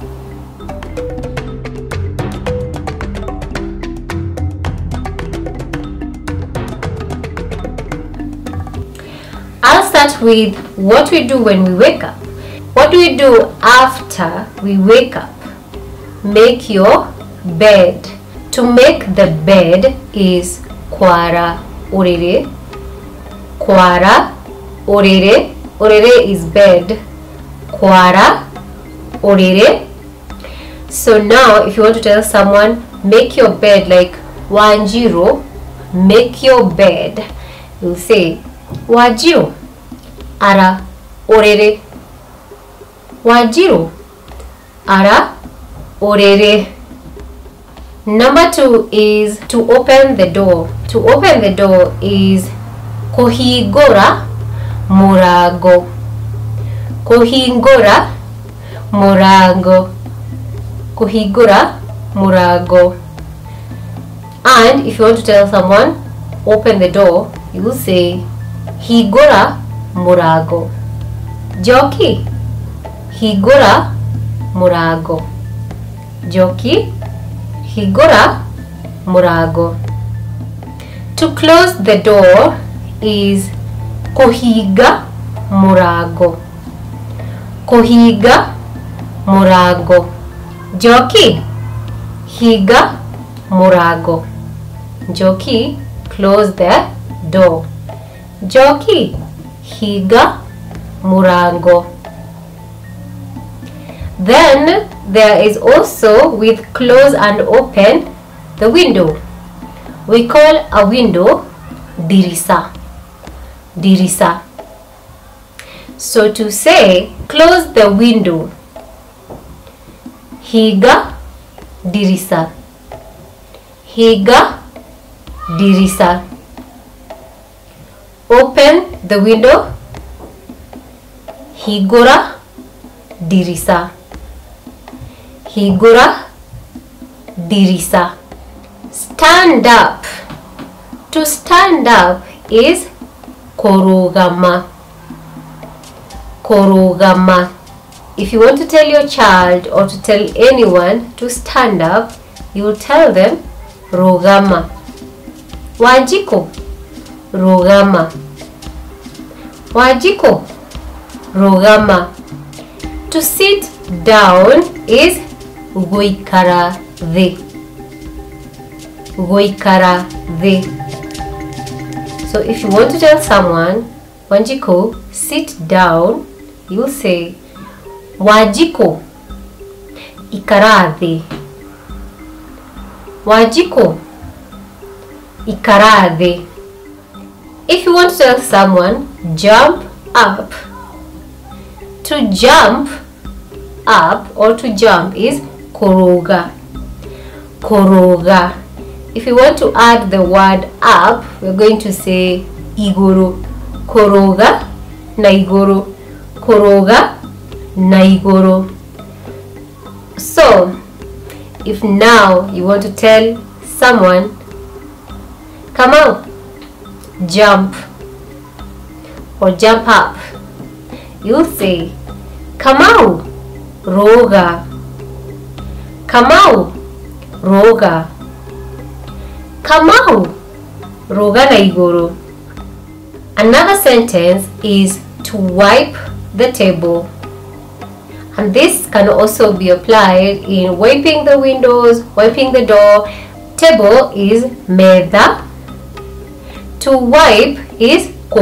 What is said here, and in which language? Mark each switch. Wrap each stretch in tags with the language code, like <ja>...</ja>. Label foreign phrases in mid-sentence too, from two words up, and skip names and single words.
<en>I'll start with what we do when we wake up. What do we do after we wake up? Make your bed. To make the bed is</en> <ki>kwara orere. Kwara orere.</ki> <en>Orere is bed.</en> <ki>Kwara orere.</ki> <en>So now if you want to tell someone make your bed, like Wanjiro, make your bed, you'll say</en> <ki>Wajiro ara orere. Wajiro ara orere.</ki> <en>Number 2 is to open the door. To open the door is</en> <ki>kohigora murago. Kohigora murago. Kohigora murago.</ki> <en>And if you want to tell someone open the door, you will say</en> <ki>higora murago. Joki higora murago. Joki higora murago.</ki> <en>To close the door is</en> <ki>kohiga murago. Kohiga murago. Joki higa murago. Joki,</ki> <en>close the door.</en> <ki>Joki higa murago.</ki> <en>Then there is also, with close and open, the window. We call a window dirisa.</en> <ki>Dirisa.</ki> <en>So to say close the window,</en> <ki>higa dirisa. Higa dirisa.</ki> <en>Open the window,</en> <ki>higora dirisa. Higora dirisa.</ki> <en>Stand up. To stand up is korogama.</en> <ki>Korogama.</ki> <en>If you want to tell your child or to tell anyone to stand up, you will tell them rogama.</en> <ki>Wajiko rogama. Wajiko rogama.</ki> <en>To sit down is</en> <ki>goikara de. Goikara de.</ki> <en>So if you want to tell someone Wanjiko sit down, you will say</en> <ki>Wajiko ikara de. Wajiko ikara de.</ki> <en>If you want to tell someone jump up, to jump up or to jump is koroga.</en> <ki>Koroga.</ki> <en>If you want to add the word up, we're going to say igoro.</en> <ki>Koroga na igoro. Koroga na igoro.</ki> <en>So if now you want to tell someone come out, jump or jump up, you'll say</en> <ki>kamau roga. Kamau roga. Kamau roga na igoro.</ki> <en>Another sentence is to wipe the table, and this can also be applied in wiping the windows, wiping the door. Table is meda. To wipe is kohura.</en>